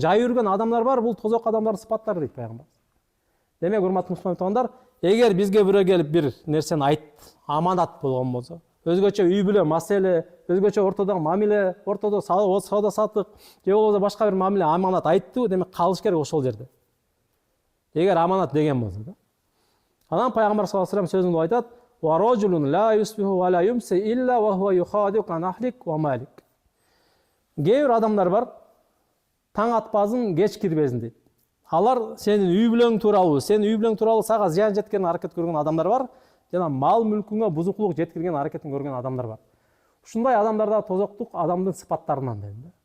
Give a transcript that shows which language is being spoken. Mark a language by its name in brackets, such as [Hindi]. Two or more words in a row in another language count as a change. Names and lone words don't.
[Kyrgyz] Жай жүргөн адамдар бар, бул тозок адамдардын сыпаттары дейт пайгамбар. Демек, урматтуу мусулман туугандар, эгер бизге бирөө келип бир нерсени айт, аманат болгон болсо, өзгөчө үй бүлө маселе, өзгөчө ортодогу мамиле, ортодо сауда саттык, же болбосо башка бир мамиле аманат айтты, демек калыш керек ошол жерде. Эгер аманат деген болсо да. Анан пайгамбар [Arabic] صلى الله عليه وسلم [Kyrgyz] сөзүндө айтат: [Arabic] "ورجل لا يصبح ولا يمسي إلا وهو يخادعك عن أهلك ومالك." [Kyrgyz] Кээ бир адамдар бар, таң атпазын, кеч кирбезин дейт. Алар сенин үй бүлөң тууралуу, сенин үй бүлөң тууралуу сага зыян жеткирген аракет көргөн адамдар бар, жана мал мүлкүңө бузукулук жеткирген аракетин көргөн адамдар бар. Ушундай адамдарда тозоктук адамдын сыпаттарынан дейм да.